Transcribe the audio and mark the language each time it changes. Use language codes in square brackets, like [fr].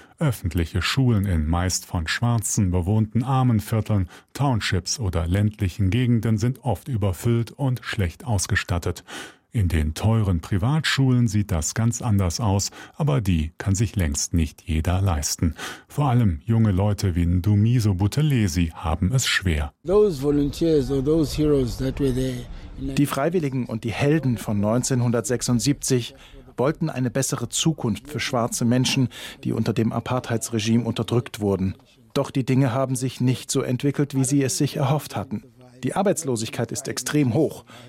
[de] Öffentliche Schulen in meist von Schwarzen bewohnten Armenvierteln, Townships oder ländlichen Gegenden sind oft überfüllt und schlecht ausgestattet. In den teuren Privatschulen sieht das ganz anders aus, aber die kann sich längst nicht jeder leisten. Vor allem junge Leute wie Ndumiso Buthelezi haben es schwer. [en] Those volunteers or those heroes that were there. [de] Die Freiwilligen und die Helden von 1976 wollten eine bessere Zukunft für schwarze Menschen, die unter dem Apartheidsregime unterdrückt wurden. Doch die Dinge haben sich nicht so entwickelt, wie sie es sich erhofft hatten. Die Arbeitslosigkeit ist extrem hoch